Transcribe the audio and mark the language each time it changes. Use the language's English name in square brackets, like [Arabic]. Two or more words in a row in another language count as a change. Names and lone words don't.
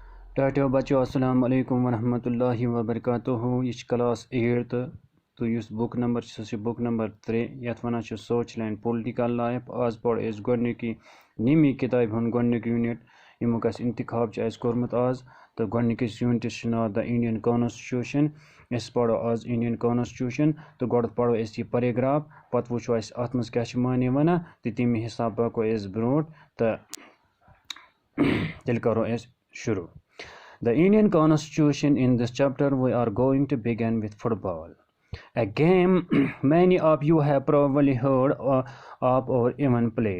[Kashmiri] टाटो बच्चो [Arabic] السلام عليكم ورحمة الله وبركاته [Kashmiri] यह क्लास 8 तो इस [English] book number book number 3 [Kashmiri] यथ वन [English] social and political life [Kashmiri] आज पढ़ गोडनिकी नीमी किताब हूँ गोडनिक यूनिट यमुक इंतखाब कोर्मुत आज तो गोडनिकिस यूनिटस नाव द इंडियन कॉन्स्टिट्यूशन अस पढ़ो आज इंडियन कॉन्स्टिट्यूशन तो गोड पढ़ो यह पैराग्राफ पत वो अत मज क्या माने वन तो तमे हिसाब पको ब्रो तो तेल करो शुरू [English] The Indian Constitution. In this chapter, we are going to begin with football, a game many of you have probably heard of or even played.